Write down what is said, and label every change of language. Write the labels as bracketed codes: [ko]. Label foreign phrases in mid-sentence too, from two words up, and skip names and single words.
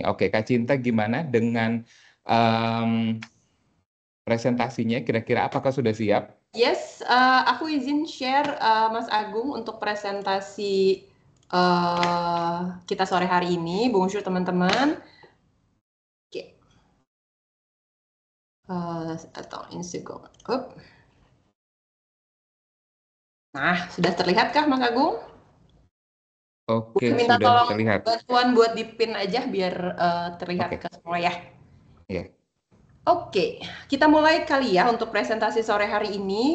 [id] Oke, Kak Cinta, gimana dengan presentasinya? Kira-kira apakah sudah siap? Yes, aku izin share Mas Agung untuk presentasi kita sore hari ini. Bonjour teman-teman. Oke. [fr] Attends une seconde. Hop. [id] Nah, sudah terlihatkah Mas Agung? Oke, Minta sudah tolong terlihat. bantuan buat dipin aja biar terlihat Oke. ke semua ya. Iya. Oke, kita mulai kali ya untuk presentasi sore hari ini.